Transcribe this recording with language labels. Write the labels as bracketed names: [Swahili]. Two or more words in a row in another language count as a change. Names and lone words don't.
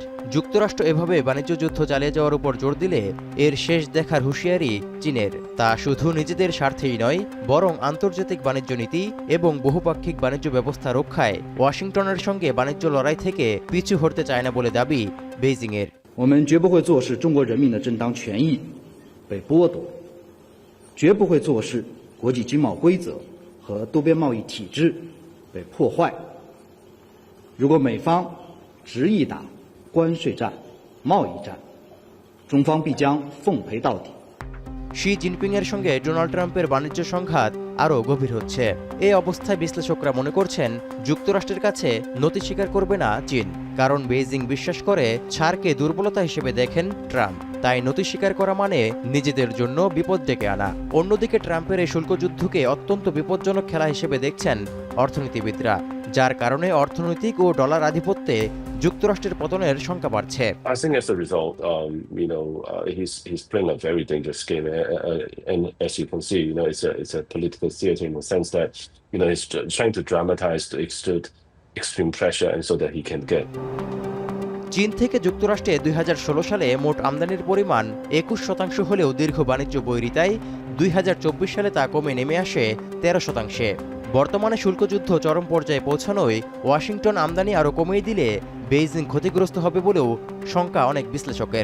[Bangla] যুক্তরাষ্ট্র এভাবে বাণিজ্য যুদ্ধ চালিয়ে যাওয়ার উপর জোর দিলে এর শেষ দেখার হুঁশিয়ারি চীনের। তা শুধু নিজেদের স্বার্থেই নয়, বরং আন্তর্জাতিক বাণিজ্য নীতি এবং বহুপাক্ষিক বাণিজ্য ব্যবস্থা রক্ষায় ওয়াশিংটনের সঙ্গে বাণিজ্য লড়াই থেকে পিছু হটতে চায় না বলে দাবি বেইজিংয়ের। [Chinese] 我们绝不会坐视中国人民的正当权益被剥夺，绝不会坐视国际经贸规则和多边贸易体制被破坏。如果美方执意打关税战、贸易战，中方必将奉陪到底。 [Bangla] শি জিনপিংয়ের সঙ্গে ডোনাল্ড ট্রাম্পের বাণিজ্য সংঘাত আরও গভীর হচ্ছে। এই অবস্থায় বিশ্লেষকরা মনে করছেন যুক্তরাষ্ট্রের কাছে নতি স্বীকার করবে না চীন, কারণ বেইজিং বিশ্বাস করে ছাড়কে দুর্বলতা হিসেবে দেখেন ট্রাম্প। তাই নতি স্বীকার করা মানে নিজেদের জন্য বিপদ ডেকে আনা। অন্যদিকে ট্রাম্পের এই শুল্ক যুদ্ধকে অত্যন্ত বিপজ্জনক খেলা হিসেবে দেখছেন অর্থনীতিবিদরা, যার কারণে অর্থনৈতিক ও ডলার আধিপত্যে যুক্তরাষ্ট্রের পতনের শঙ্কা বাড়ছে। [English] I think as a result, he's playing a very dangerous game, and as you can see, it's a political theater in the sense that he's trying to dramatize to exert extreme pressure, and so that he can get. [Bangla] চীন থেকে যুক্তরাষ্ট্রে 2016 সালে মোট আমদানির পরিমাণ 21% হলেও দীর্ঘ বাণিজ্য বৈরিতায় 2024 সালে তা কমে নেমে আসে 13%। বর্তমানে শুল্কযুদ্ধ চরম পর্যায়ে পৌঁছানোয় ওয়াশিংটন আমদানি আরও কমিয়ে দিলে বেইজিং ক্ষতিগ্রস্ত হবে বলেও শঙ্কা অনেক বিশ্লেষকের।